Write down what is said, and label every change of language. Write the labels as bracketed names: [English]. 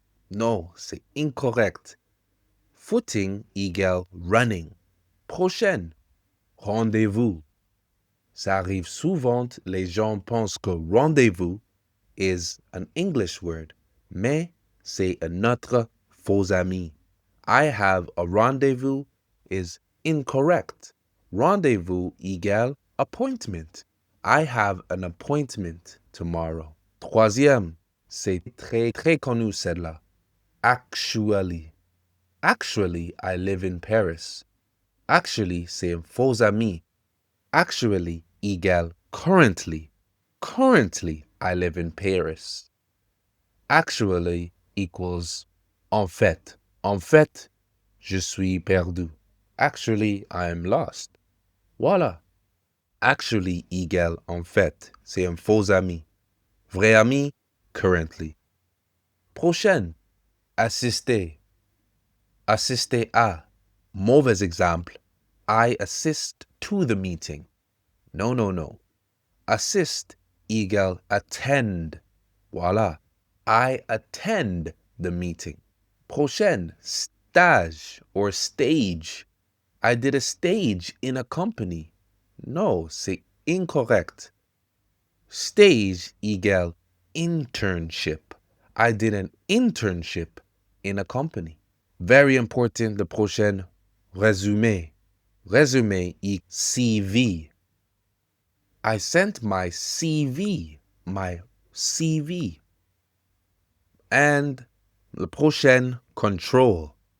[French] Non, c'est incorrect. Footing égale running. Prochaine. Rendez-vous. Ça arrive souvent, les gens pensent que rendez-vous [English] is an English word, [French] mais c'est un autre faux ami. [English] I have a rendezvous is incorrect. [French] Rendez-vous égale appointment. [English] I have an appointment tomorrow. [French] Troisième, c'est très connu celle-là. [English] Actually. Actually, I live in Paris. [French] Actually, c'est un faux ami. [English] Actually égale currently. Currently, I live in Paris. Actually equals [French] en fait. En fait, je suis perdu. [English] Actually, I am lost. [French] Voilà. [English] Actually [French] égale en fait. C'est un faux ami. Vrai ami, currently. Prochaine. Assister. Assister à. Mauvais exemple. [English] I assist to the meeting. No, no, no. [French] Assist égale attend. Voilà. [English] I attend the meeting. [French] Prochaine, [English] stage or stage. I did a stage in a company. No, [French] c'est incorrect. Stage égale internship. [English] I did an internship in a company. Very important, the prochaine, résumé. Résumé égale CV. I sent my CV. My CV. And [French] le prochain, [English] control.